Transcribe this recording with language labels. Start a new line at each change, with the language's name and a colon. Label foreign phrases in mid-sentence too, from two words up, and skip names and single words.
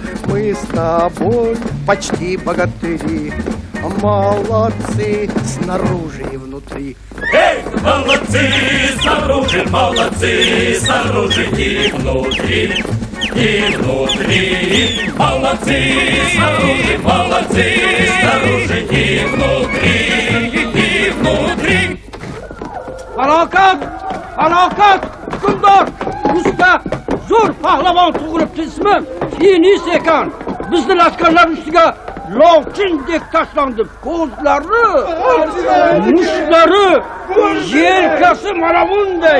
Russian: Мы с тобой почти богатыри, молодцы снаружи и внутри. Эй, молодцы, снаружи и внутри, и внутри. Молодцы, снаружи и внутри, и внутри.
Uzbek: Falokat! Falokat! Hukmdor! Usta! Zo'r pahlavon tug'ilibdi ismi Finis ekan. Bizni lashkarlar ustiga lovchindek tashlandi. Ko'zlari, mushlari, yelkasi mana bunday.